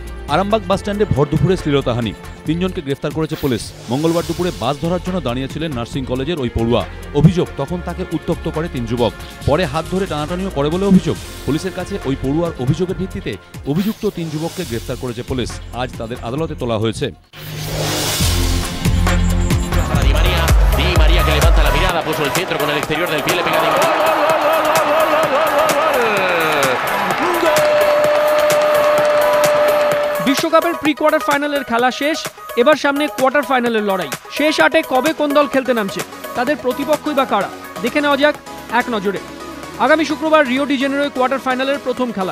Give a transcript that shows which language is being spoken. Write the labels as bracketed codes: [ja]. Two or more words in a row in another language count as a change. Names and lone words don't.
[bn] আরামবাগ বাসস্ট্যান্ডে ভর দুপুরে শ্লীলতাহানি, 3 জনকে গ্রেফতার করেছে পুলিশ। মঙ্গলবার দুপুরে বাস ধরার জন্য দাঁড়িয়েছিলেন [en] nursing college-er [bn] ওই পড়ুয়া। অভিযোগ, তখন তাকে উত্ত্যক্ত করে 3 যুবক, পরে হাত ধরে টানাটানিও করে বলে অভিযোগ। পুলিশের কাছে ওই পড়ুয়ার অভিযোগের ভিত্তিতে অভিযুক্ত 3 যুবককে গ্রেফতার করেছে পুলিশ। আজ তাদের আদালতে তোলা হয়েছে। [es] Di María que levanta la mirada, puso el centro con el exterior del pie, le pega Di María. [bn] বিশ্বকাপের [en] pre quarter final-er [bn] খেলা শেষ, এবার সামনে [en] quarter final-er [bn] লড়াই। শেষ 8-এ কবে কোন দল খেলতে নামছে, তাদের প্রতিপক্ষই বা কারা, দেখে নেওয়া যাক এক নজরে। আগামী শুক্রবার রিও ডি জেনেরোয় [en] quarter final-er [bn] প্রথম খেলা।